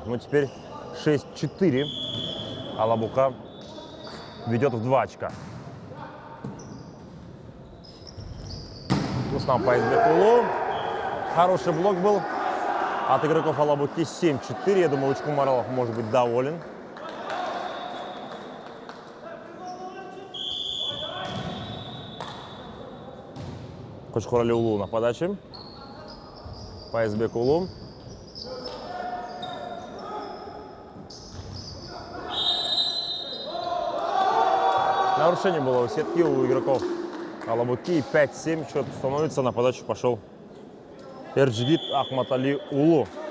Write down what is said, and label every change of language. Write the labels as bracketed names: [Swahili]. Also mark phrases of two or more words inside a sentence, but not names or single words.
[Russian] Ну теперь 6-4. Алабука ведет в 2 очка. Рустам Пайзбек Улу. Хороший блок был от игроков Алабуки. 7-4. Я думаю, Учку Маралов может быть доволен. Кушхурли Улу на подаче. Пайзбек Улу. Нарушение было у сетки у игроков Алабуки. 5-7 счет становится. На подачу пошел Ерджигит Ахматали Улу.